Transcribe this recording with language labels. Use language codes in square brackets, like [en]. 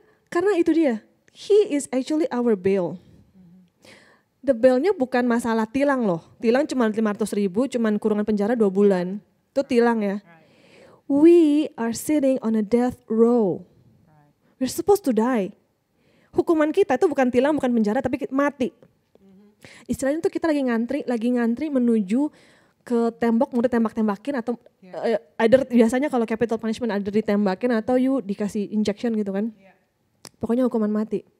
[id] Karena itu dia, [en] He is actually our bail. [id] The bailnya bukan masalah tilang loh. Tilang cuma 500.000, cuman kurungan penjara 2 bulan. Itu tilang ya. [en] We are sitting on a death row. We're supposed to die. [id] Hukuman kita itu bukan tilang, bukan penjara, tapi mati. Istilahnya tuh kita lagi ngantri menuju ke tembok, mau ditembak-tembakin atau either biasanya kalau capital punishment ada ditembakin atau you dikasih injection gitu kan. Pokoknya hukuman mati.